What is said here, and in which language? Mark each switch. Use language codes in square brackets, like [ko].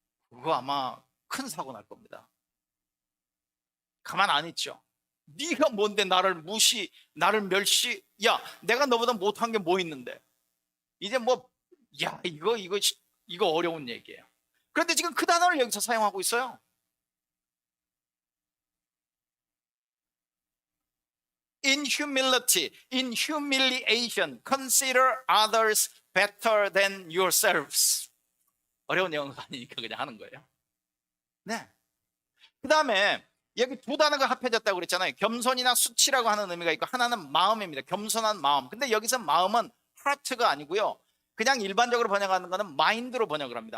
[ko] 그거 아마 큰 사고 날 겁니다. 가만 안 있죠. 네가 뭔데 나를 무시, 나를 멸시? 야, 내가 너보다 못한 게 뭐 있는데? 이제 뭐, 야, 이거 어려운 얘기예요. 그런데 지금 그 단어를 여기서 사용하고 있어요. [en] In humility, in humiliation, consider others better than yourselves. [ko] 어려운 영어가 아니니까 그냥 하는 거예요. 네. 그 다음에 여기 두 단어가 합해졌다고 그랬잖아요. 겸손이나 수치라고 하는 의미가 있고 하나는 마음입니다. 겸손한 마음. 근데 여기서 마음은 heart가 아니고요. 그냥 일반적으로 번역하는 거는 mind로 번역을 합니다.